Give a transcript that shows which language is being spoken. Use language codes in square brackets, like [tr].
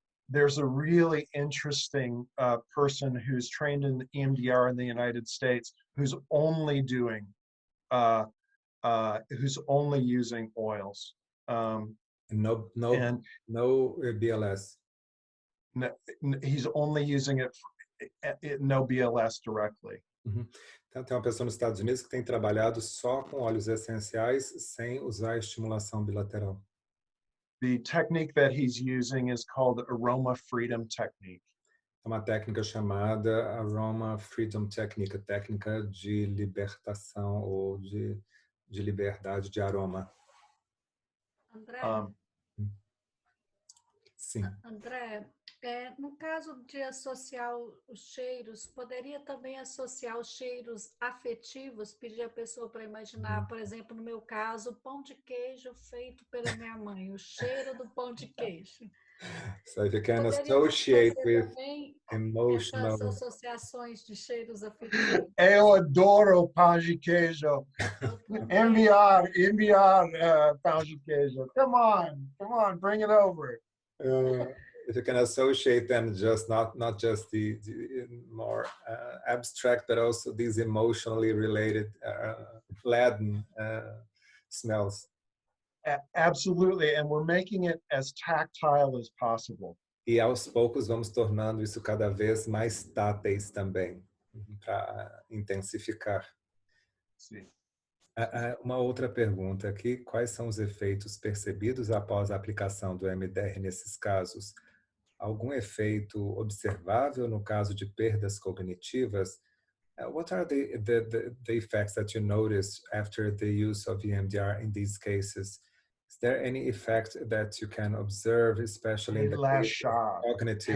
[en] There's a really interesting person who's trained in EMDR in the United States who's only doing who's only using oils. No BLS. No, he's only using it, no BLS directly. [pt] Então, tem uma pessoa nos Estados Unidos que tem trabalhado só com óleos essenciais sem usar a estimulação bilateral. [en] The technique that he's using is called aroma freedom technique. [pt] É uma técnica chamada aroma freedom technique, a técnica de libertação ou de liberdade de aroma. André? Sim. André, no caso de associar os cheiros, poderia também associar os cheiros afetivos, pedir a pessoa para imaginar, por exemplo, no meu caso, pão de queijo feito pela minha mãe, o cheiro do pão de queijo. [en] So if you can associate with emotional... [pt] Essas associações de cheiros afetivos. Eu adoro pão de queijo. Enviar pão de queijo. [en] Come on, bring it over. If you can associate them, just not just the more abstract, but also these emotionally related, laden smells. Absolutely, and we're making it as tactile as possible. [pt] E aos poucos vamos tornando isso cada vez mais táteis também, para intensificar. Sim. Uma outra pergunta aqui: quais são os efeitos percebidos após a aplicação do EMDR nesses casos? Algum efeito observável no caso de perdas cognitivas? [en] What are the effects that you noticed after the use of EMDR in these cases? Is there any effect that you can observe, especially in the case of cognitive?